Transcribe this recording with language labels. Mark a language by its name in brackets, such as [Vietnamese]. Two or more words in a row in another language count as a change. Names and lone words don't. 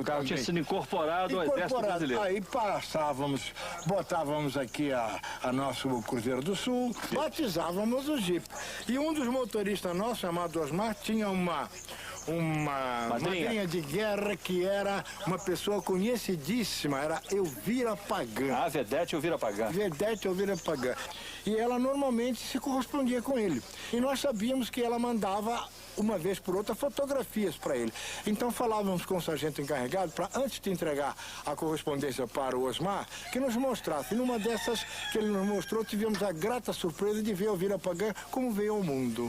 [Portuguese] O carro tinha sido incorporado ao Exército Brasileiro. Aí passávamos, botávamos aqui a nosso Cruzeiro do Sul, batizávamos o Jeep. E um dos motoristas nossos, chamado Osmar, tinha uma madrinha de guerra que era uma pessoa conhecidíssima, era Elvira Pagan. Ah, Vedete Elvira Pagan. Vedete Elvira Pagan. E ela normalmente se correspondia com ele. E nós sabíamos que ela mandava, uma vez por outra, fotografias para ele. Então falávamos com o sargento encarregado para, antes de entregar a correspondência para o Osmar, que nos mostrasse. E numa dessas que ele nos mostrou, tivemos a grata surpresa de ver Elvira Pagan como veio ao mundo.